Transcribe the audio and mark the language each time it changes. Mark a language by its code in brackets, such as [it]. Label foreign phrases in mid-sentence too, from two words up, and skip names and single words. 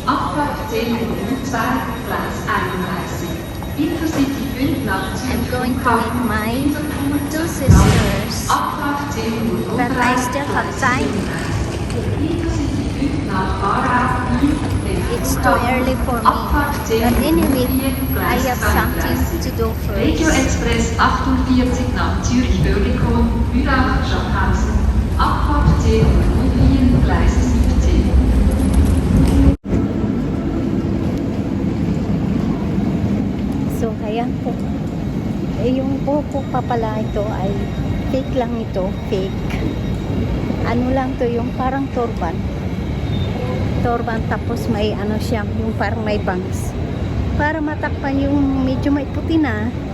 [en] I'm going to meet my two sisters, but I still have time. It's too early for me, but anyway, I have something to do first. [de] Regio Express 48 nach Zürich-Oerlikon, Bülach-Schaffhausen, Abfahrt 10 Uhr, Gleis 17. [tl] So, ayan po. Yung buko pa pala ito ay fake lang ito, fake. Ano lang to, yung parang turban, tapos may ano siya, yung parang may bangs para matakpan yung medyo may puti na.